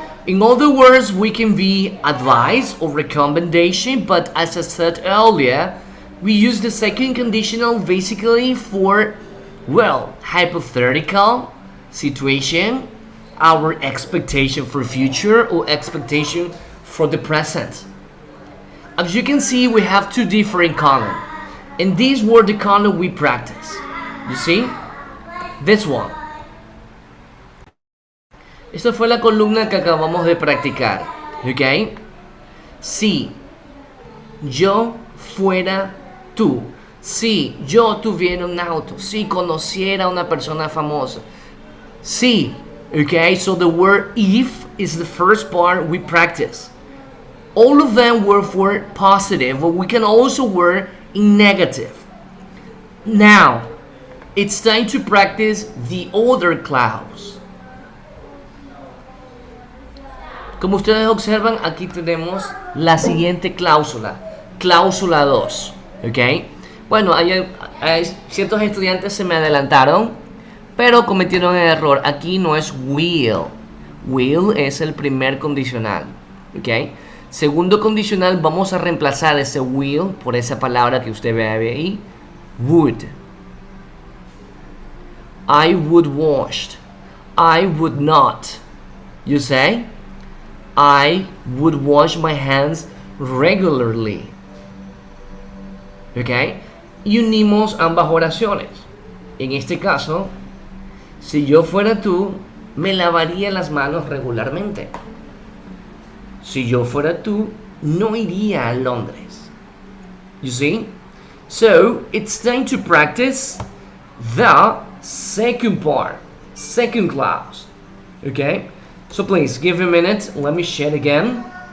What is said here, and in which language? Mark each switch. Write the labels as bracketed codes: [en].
[en] In other words, we can be advice or recommendation, but as I said earlier, we use the second conditional basically for, well, hypothetical situation, our expectation for future or expectation for the present. As you can see, we have two different columns. And these were the column we practice. You see? This one. [es] Esta fue la columna que acabamos de practicar. ¿Ok? Si yo fuera tú. Si yo tuviera un auto. Si conociera a una persona famosa. Si. Okay? [en] So the word if is the first part we practice. All of them were for positive, but we can also work in negative. Now, it's time to practice the other clause. [es] Como ustedes observan, aquí tenemos la siguiente cláusula. Cláusula 2. ¿Ok? Bueno, hay ciertos estudiantes se me adelantaron, pero cometieron el error. Aquí no es will. Will es el primer condicional. ¿Ok? Segundo condicional, vamos a reemplazar ese will por esa palabra que usted ve ahí. [en] Would. I would wash. I would not. You say? I would wash my hands regularly. [es] ¿Ok? Y unimos ambas oraciones. En este caso, si yo fuera tú, me lavaría las manos regularmente. Si yo fuera tú, no iría a Londres. [en] You see? So, it's time to practice the second part, second clause. Okay? So please, give me a minute. Let me share again.